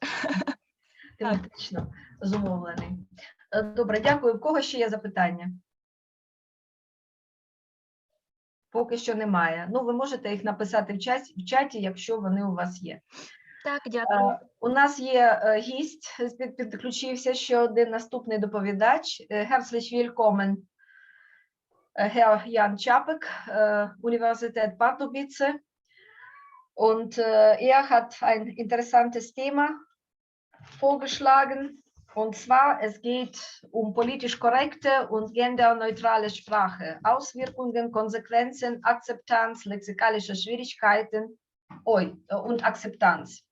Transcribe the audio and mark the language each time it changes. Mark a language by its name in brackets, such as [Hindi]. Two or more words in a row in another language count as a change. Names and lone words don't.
[Ukrainian] Тематично зумовлений. Добре, дякую. В кого ще є запитання? Поки що немає. Ну, ви можете їх написати в чаті, якщо вони у вас є. Так, дякую. У нас є гість, підключився ще один наступний доповідач. [German] Herzlich willkommen, Herr Jan Čapek, Universität Pardubice. Und er hat ein interessantes Thema vorgeschlagen. Und zwar, es geht um politisch korrekte und genderneutrale Sprache, Auswirkungen, Konsequenzen, Akzeptanz, lexikalische Schwierigkeiten und Akzeptanz.